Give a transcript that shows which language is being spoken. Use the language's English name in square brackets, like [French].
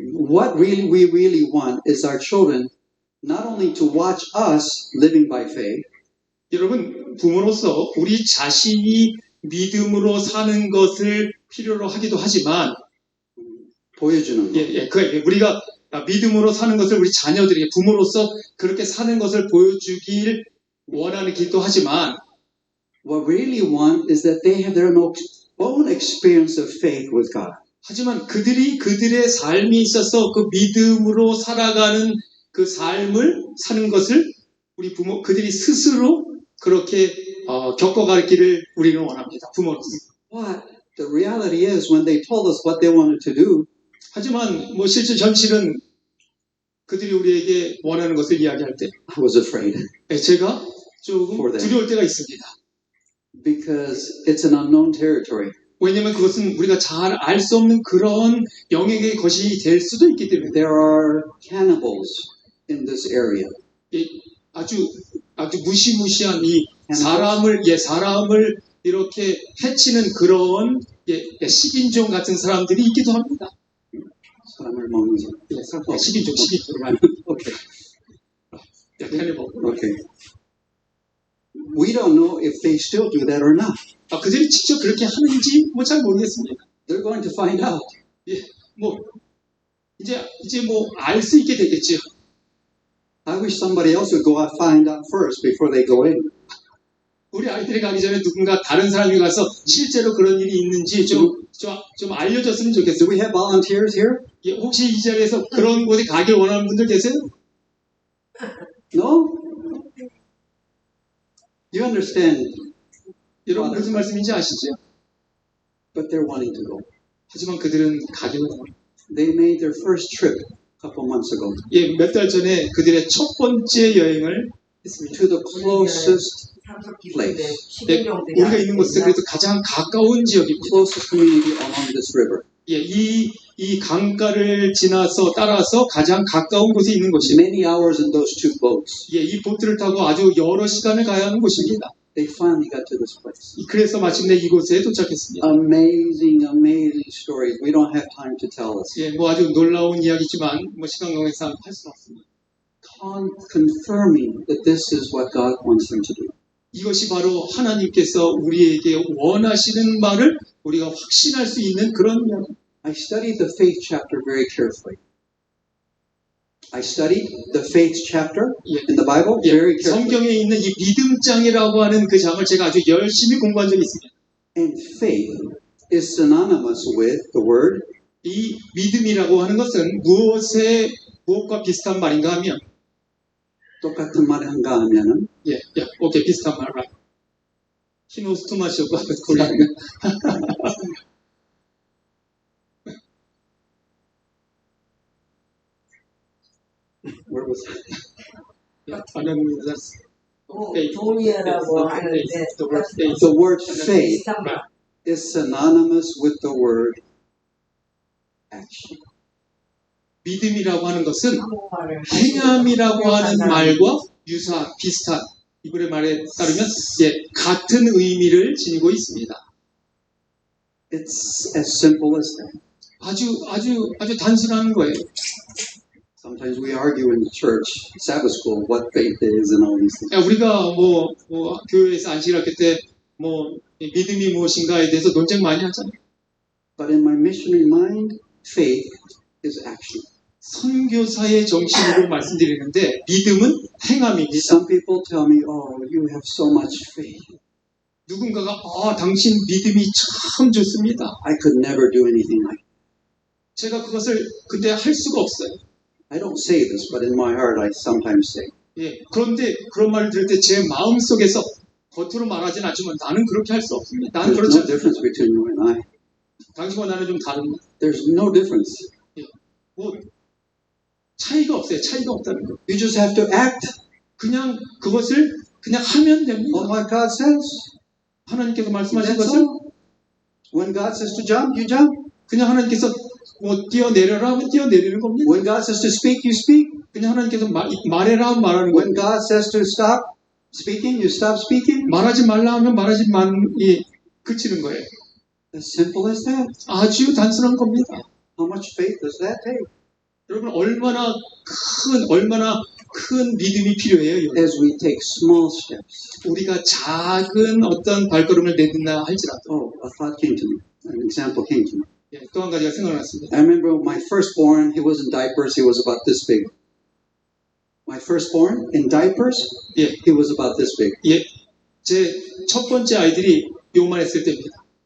[English] What we really want is our children not only to watch us living by faith, [Korean] 여러분, 부모로서 우리 자신이 믿음으로 사는 것을 필요로 하기도 하지만, 보여주는 거. 우리가 믿음으로 사는 것을 우리 자녀들에게 부모로서 그렇게 사는 것을 보여주길 원하기도 하지만, [English] What we really want is that they have their own experience of faith with God. [Korean] 하지만 그들의 삶이 있어서 그 믿음으로 살아가는 그 삶을 사는 것을 우리 부모, 그들이 스스로 그렇게 겪어가기를 우리는 원합니다. 부모로서. [English] But the reality is when they told us what they wanted to do, [Korean] 하지만 뭐 실제 현실은 그들이 우리에게 원하는 것을 이야기할 때 [English] I was afraid [Korean] 제가 조금 [English] For them. [Korean] 두려울 때가 있습니다. [English] because it's an unknown territory. [Korean] 왜냐하면 그것은 우리가 잘 알 수 없는 그런 영역의 것이 될 수도 있기 때문에 [English] There are cannibals in this area. [Korean] 아주 무시무시한 이 사람을 이렇게 해치는 그런 식인종 같은 사람들이 있기도 합니다. 사람을 먹는 사람. 식인종. [English] Okay. cannibal. Okay. We don't know if they still do that or not. [Korean] 그들이 직접 그렇게 하는지 뭐 잘 모르겠습니다. [English] They're going to find out. [Korean] 뭐 이제 뭐 알 수 있게 되겠죠. [English] I wish somebody else would go out find out first before they go in. [Korean] 우리 아이들이 가기 전에 누군가 다른 사람이 가서 실제로 그런 일이 있는지 좀 알려줬으면 [English] Do [Korean] 좋겠어요. [English] we have volunteers here? [Korean] 혹시 이 자리에서 그런 곳에 가길 원하는 분들 계세요? [English] No? You understand, [Korean] 여러분 무슨 말씀인지 아시죠? [English] but they're wanting to go. [Korean] 하지만 그들은 가길 원합니다. [English] They made their first trip a couple months ago [Korean] 몇 달 전에 그들의 첫 번째 여행을 했습니다. [English] to the closest place, [Korean] 우리가 있는 곳에 그래도 가장 가까운 지역입니다. [English] closest community along this river. [Korean] 이 강가를 지나서 따라서 가장 가까운 곳에 있는 곳이에요. [English] Many hours in those two boats. [Korean] 이 보트를 타고 아주 여러 시간을 가야 하는 곳입니다. [English] They finally got to this place. [Korean] 그래서 마침내 이곳에 도착했습니다. [English] Amazing, amazing stories. We don't have time to tell us. [Korean] 뭐 아주 놀라운 이야기지만 뭐 시간 관계상 할 수 없습니다. [English] Confirming that this is what God wants them to do. [Korean] 이것이 바로 하나님께서 우리에게 원하시는 말을 우리가 확신할 수 있는 그런 이야기. [English] I studied the faith chapter very carefully. I studied the faith chapter in the Bible very carefully. [Korean] 성경에 있는 이 믿음장이라고 하는 그 장을 제가 아주 열심히 공부한 적이 있습니다. [English] And faith is synonymous with the word [Korean] 이 믿음이라고 하는 것은 무엇과 비슷한 말인가 하면 똑같은 말을 한가 하면은 오케이 비슷한 말. 히노스 토마시오가 곤란해. [English] where was [Korean] 동의하라고 하는데 [English] the word faith is synonymous with the word action. [Korean] 믿음이라고 하는 것은 행함이라고 하는 말과 비슷한 이분의 말에 따르면 같은 의미를 지니고 있습니다. [English] It's as simple as that. [Korean] 아주 단순한 거예요. [English] Sometimes we argue in the church, Sabbath school, what faith is and all these things. [Korean] 우리가 뭐 교회에서 안식일학교 때 믿음이 무엇인가에 대해서 논쟁 많이 하잖아요. [English] But in my missionary mind, faith is action. [Korean] 선교사의 정신으로 말씀드리는데 믿음은 행함입니다. [English] Some people tell me, "Oh, you have so much faith. [Korean] 누군가가 당신 믿음이 참 좋습니다. [English] I could never do anything like that." [Korean] 제가 그것을 근데 할 수가 없어요. [English] I don't say this, but in my heart, I sometimes say, [Korean] 그런데 그런 말을 들을 때 제 마음 속에서 겉으로 말하진 않지만 나는 그렇게 할 수 없습니다. 나는 [English] "There's [Korean] 그렇지 [English] no difference [Korean] 않습니다. [English] between you and I. [Korean] 당신과 나는 좀 다릅니다. [English] There's no difference. [Korean] 차이가 없어요. 차이가 없다는 거. [English] You just have to act [Korean] 그냥 그것을 그냥 하면 됩니다. [English] on what God says. [Korean] 하나님께서 말씀하신 [English] That's [Korean] 것을 [English] all. When God says to jump, you jump. [Korean] 그냥 하나님께서 뛰어내려라 하면 뛰어내리는 겁니다. [English] When God says to speak, you speak. [Korean] 그냥 하나님께서 말해라 하면 말하는 [English] When [Korean] 겁니다. [English] God says to stop speaking, you stop speaking. [Korean] 말하지 말라 하면 그치는 거예요. [English] As simple as that. [Korean] 아주 단순한 겁니다. [English] How much faith does that take? [Korean] 여러분 얼마나 큰 믿음이 필요해요. 여러분. [English] As we take small steps. [Korean] 우리가 작은 어떤 발걸음을 내딛나 할지라도. [English] Oh, a thought came to me. An example came to me. [Korean] 또 한 가지가 생각났습니다. [English] I remember my firstborn, he was in diapers, he was about this big. My firstborn, in diapers, he was about this big. [Korean] 제 첫 번째 아이들이 요만했을 때입니다.